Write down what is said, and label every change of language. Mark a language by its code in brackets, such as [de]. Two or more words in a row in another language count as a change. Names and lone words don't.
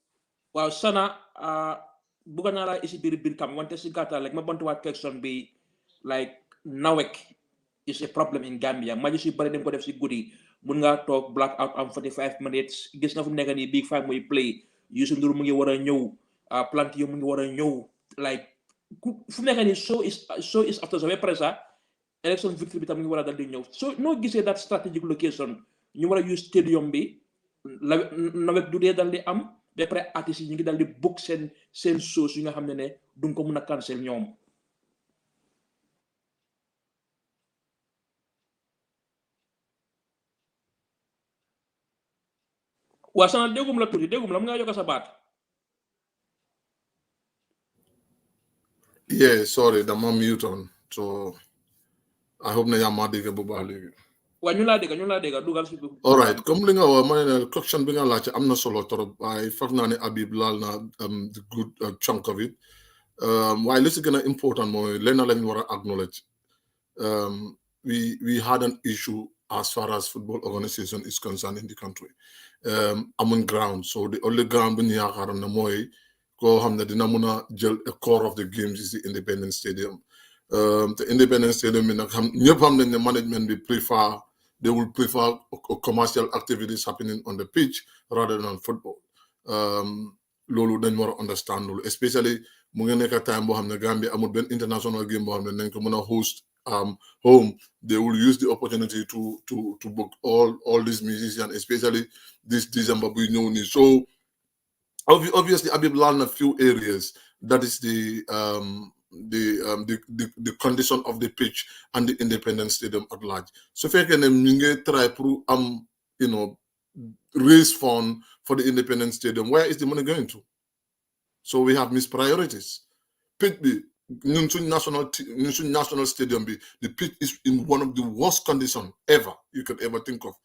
[wo] waaw Sana bëgg naa laa isi biir tam wante si gàttal rek ma bantuwaat question bi like nawek [en] is a problem in Gambia [wo] match yu bari dañ ko def si guddi mun ngaa toog [en] black out [wo] am 45 minutes gis nga fu mu nekk nii Big Five muy play Youssou Ndour mu ngi war a ñëw Planty mu ngi war a ñëw like fu mu nekk nii [en] so is after [wo] sa pressa [en] election victory [wo] bi tam mu ngi war a dal di ñëw so noo gisee [en] that strategic location [wo] ñu war a [en] use stadium [wo] bi nawet du dee dal di am ba pare artistes yi ñu ngi dal di book seen shows yi nga xam ne duñ ko mun a cancel ñoom. waa Sana déggum la tuuti déggum la mu nga yokk sa baat. [en] Yeah, sorry, [wo] dama [en] mute on so I hope [wo] na yaa ma dégg bu baax léegi. Wa ñu la dégg dugal ci [en] all right [wo] comme li nga wax ma ne question bi nga laajte am na solo trop waaye foog naa ne Habib laal na [en] the good chunk of it [wo] waaye li si gën a important mooy lenn lañ war a acknowledge [en] we had an issue as far as football organization is concerned in the country amuñ ground so the only ground [wo] bi ñu yaakaaroon ne mooy koo xam ne dina mun a jël [en] a core of the games is the Independence Stadium the Independence Stadium [wo] bi nag ñëpp xam nañ ne [en] management bi they will prefer commercial activities happening on the pitch rather than football. [wo] Lolu dañ war a understand lolu especially mu ngi nekk time boo xam ne Gambia amul benn [en] international game [wo] boo xam ne nañ ko mën a [en] host home. They will use the opportunity to book all these musicians, especially this December [wo] buy ñëw nii. [en] So obviously Habib [wo] laal na [en] few areas. That is the condition of the pitch and the Independence Stadium at large. So if I can try to raise fund for the Independence Stadium, where is the money going to? So we have missed priorities. Pitch B, national stadium B, the pitch is in one of the worst conditions ever you could ever think of.